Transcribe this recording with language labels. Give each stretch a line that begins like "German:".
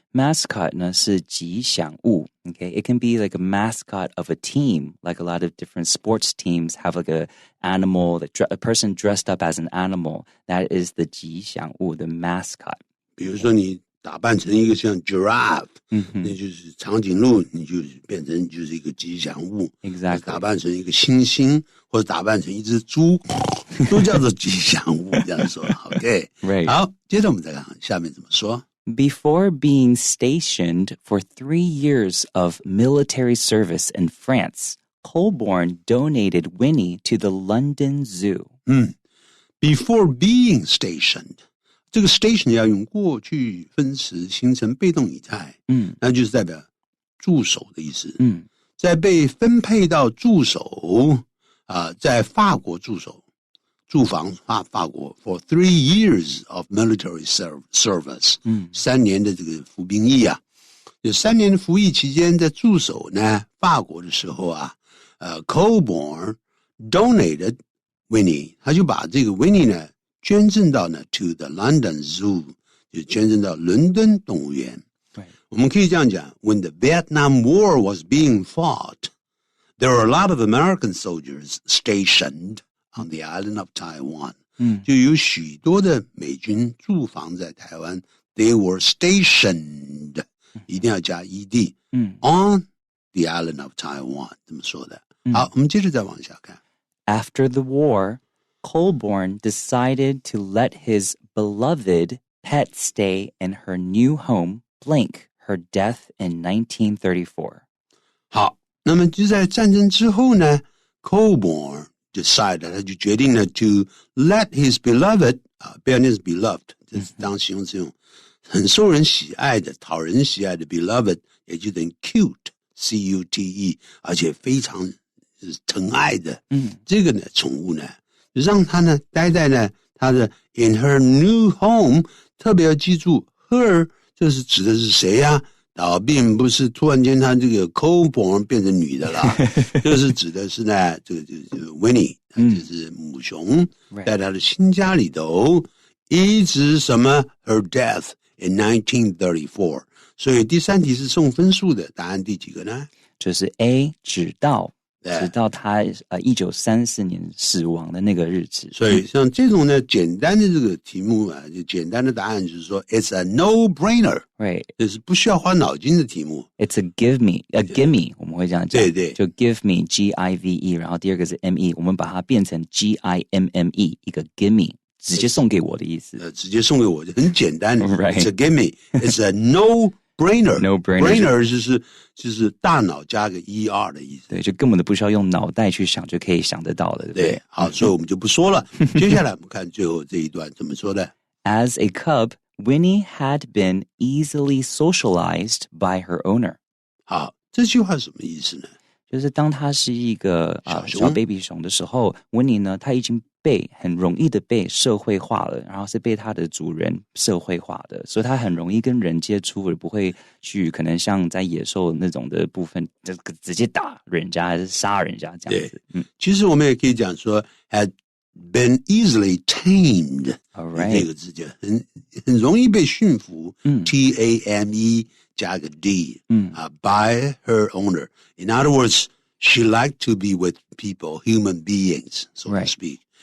Chinese: ？Mascot 呢是吉祥物 okay?
English: It can be like a mascot of a team, like a lot of different sports teams have like a animal, a person dressed up as an animal. That is the 吉祥物 the mascot.
Chinese: 比如说你打扮成一个像 giraffe，那就是长颈鹿，你就变成就是一个吉祥物。
English: Exactly.
Chinese: 打扮成一个猩猩，或者打扮成一只猪，都叫做吉祥物。这样说 ，OK？
English: Right.
Chinese: 好，接着我们再看下面怎么说。
English: Before being stationed for 3 years of military service in France, Colborne donated Winnie to the London Zoo. Before being stationed，
Chinese: 这个 station 要用过去分词形成被动语态，那就是代表驻守的意思。在被分配到驻守在法国驻守。驻防法国
English: for 3 years of military service，
Chinese: 3年的这个服兵役有3年的服役期间在驻守呢法国的时候
English: Colborne donated Winnie，
Chinese: 他就把这个 Winnie 呢捐赠到呢
English: to the London Zoo，
Chinese: 就捐赠到伦敦动物园。我们可以这样讲
English: ，When the Vietnam War was being fought, there were a lot of American soldiers stationed on the island of Taiwan，
Chinese: 就有许多的美军驻防在台湾
English: ，they were stationed，
Chinese: 一定要加
English: ed， on the island of Taiwan，
Chinese: 这么说的。好，我们接着再往下看。
English: After the war, Colborne decided to let his beloved pet stay in her new home, blank her death in 1934.
Chinese: 好，那么就在战争之后呢 ，
English: Colborne decided
Chinese: 他就决定了
English: to let his beloved beloved
Chinese: 这是当形容词用，很受人喜爱的、讨人喜爱的 beloved， 也就等于 cute C-U-T-E， 而且非常疼爱的，这个呢宠物呢，让他呢待在呢他的
English: in her new home，
Chinese: 特别要记住 her 这是指的是谁呀？并不是突然间他这个 Colborne 变成女的啦，就是指的是呢这个就是 Winnie， 就是母熊，在他的新家里头，一直什么
English: her death in 1934，
Chinese: 所以第3题是送分数的，答案第几个呢？就是 A 直到他1934年死亡的那个日子。所以像这种呢简单的这个题目就简单的答案就是说
English: it's a no-brainer， right，
Chinese: 就是不需要花脑筋的题目。
English: It's a gimme，
Chinese: 我们会这样讲，对，就 give me G-I-V-E， 然后第二个是 M-E， 我们把它变成 G-I-M-M-E， 一个 gimme， 直接送给我的意思。直接送给我就很简单
English: right. It's a gimme， it's a no-brainer No-brainer
Chinese: 就是大脑加个 ER 的意思。对，就根本都不需要用脑袋去想就可以想得到了，对不对？对，好，所以我们就不说了。接下来我们看最后这一段怎么说的。
English: As a cub, Winnie had been easily socialized by her owner.
Chinese: 好，这句话什么意思呢？就是当他是一个小 baby 熊的时候，Winnie呢，他已经很容易的被社会化了，然后是被它的主人社会化的，所以它很容易跟人接触，而不会去可能像在野兽那种的部分，就直接打人家还是杀人家这样子。其实我们也可以讲说
English: had been easily tamed，
Chinese: 这个字就很容易被驯服，T-A-M-E 加个 D，
English: by her owner. In other words, she liked to be with people, human beings, so to speak.